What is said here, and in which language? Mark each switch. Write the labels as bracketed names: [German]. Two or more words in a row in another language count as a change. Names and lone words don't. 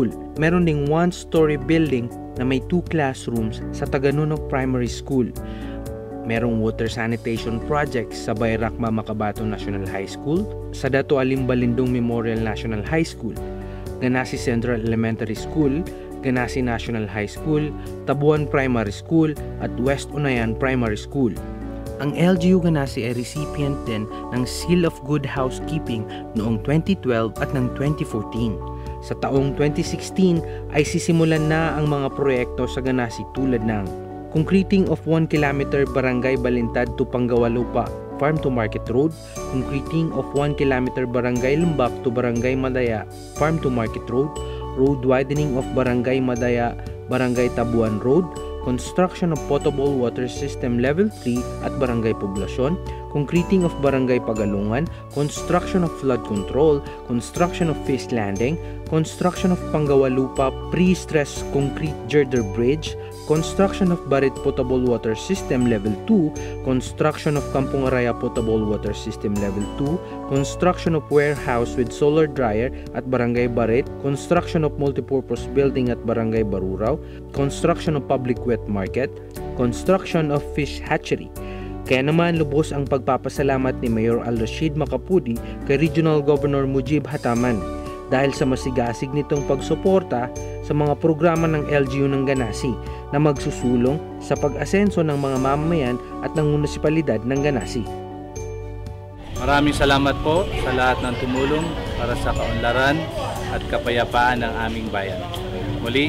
[Filipino] Meron ding 1-story building na may 2 classrooms sa Taganunok Primary School. Merong [English] water sanitation projects [Filipino] sa Bayrakma Makabato National High School, sa Dato Alim Balindong Memorial National High School, Ganasi Central Elementary School, Ganasi National High School, Tabuan Primary School at West Unayan Primary School. Ang LGU Ganasi ay recipient din ng Seal of Good Housekeeping noong 2012 at ng 2014. Sa taong 2016 ay sisimulan na ang mga proyekto sa Ganasi tulad ng [English] concreting of 1 km Barangay Balintad to Panggawalupa Farm to Market Road, concreting of 1 km Barangay Lumbak to Barangay Madaya Farm to Market Road, road widening of Barangay Madaya Barangay Tabuan Road, construction of potable water system level 3 at Barangay Poblasyon, concreting of Barangay Pagalungan, construction of flood control, construction of fish landing, construction of Panggawalupa pre-stress concrete girder bridge, construction of Barit potable water system level 2, construction of Kampung Araya potable water system level 2, construction of warehouse with solar dryer at Barangay Barit, construction of multipurpose building at Barangay Baruraw, construction of public wet market, construction of fish hatchery. [Filipino] Kaya naman lubos ang pagpapasalamat ni Mayor Al-Rashid Makapudi kay Regional Governor Mujib Hataman dahil sa masigasig nitong pagsuporta sa mga programa ng LGU ng Ganasi na magsusulong sa pag-asenso ng mga mamamayan at ng munisipalidad ng Ganasi. Maraming salamat po sa lahat ng tumulong para sa kaunlaran at kapayapaan ng aming bayan.